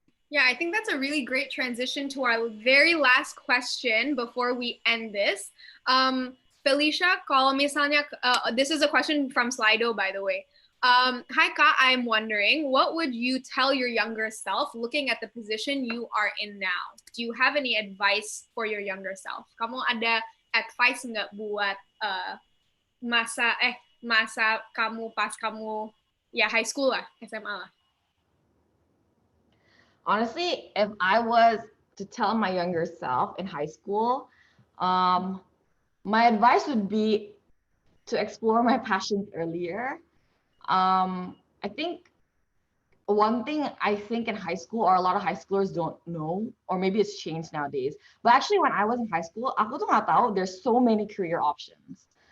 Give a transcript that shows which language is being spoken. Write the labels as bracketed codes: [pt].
[en] Yeah, I think that's a really great transition to our very last question before we end this. Felicia, [id] kalau misalnya, [en] this is a question from Slido, by the way. Hi, Ka, I'm wondering, what would you tell your younger self looking at the position you are in now? Do you have any advice for your younger self? [id] Kamu ada advice nggak buat masa kamu pas kamu ya high school lah, SMA lah? [en] Honestly, if I was to tell my younger self in high school, my advice would be to explore my passions earlier. I think one thing I think in high school, or a lot of high schoolers don't know, or maybe it's changed nowadays, but actually when I was in high school, [id] aku tuh nggak tahu [en] there's so many career options.